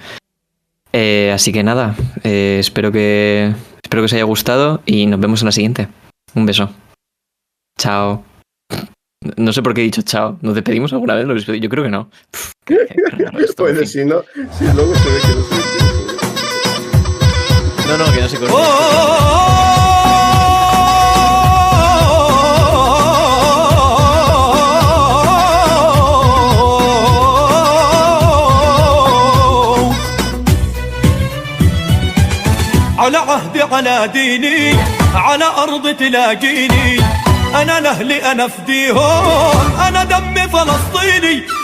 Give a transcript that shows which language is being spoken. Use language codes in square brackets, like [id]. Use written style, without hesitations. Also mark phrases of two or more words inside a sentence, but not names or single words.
[es] Así que nada, espero que os haya gustado y nos vemos en la siguiente. Un beso. Chao. No sé por qué he dicho chao. ¿Nos despedimos alguna vez? Yo creo que no. Bueno, si no, si luego se ve que no se No, que no se corte. [ar] على عهدي على ديني على أرض تلاقيني أنا لأهلي أنا فديهم أنا دمي فلسطيني